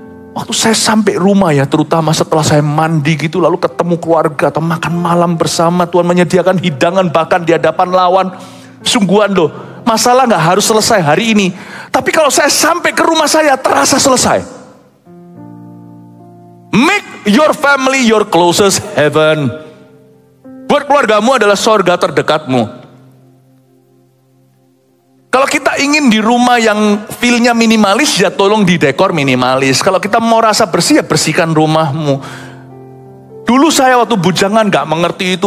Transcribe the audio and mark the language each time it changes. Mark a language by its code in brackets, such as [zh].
[id] Waktu saya sampai rumah ya, terutama setelah saya mandi gitu, lalu ketemu keluarga atau makan malam bersama, Tuhan menyediakan hidangan bahkan di hadapan lawan. Sungguhan loh, masalah gak harus selesai hari ini. Tapi kalau saya sampai ke rumah saya, terasa selesai. [en] Make your family your closest heaven. [id] Buat keluargamu adalah surga terdekatmu. Kalau kita ingin di rumah yang feel-nya minimalis, ya tolong didekor minimalis. Kalau kita mau rasa bersih, ya bersihkan rumahmu. Dulu saya waktu bujangan gak mengerti itu.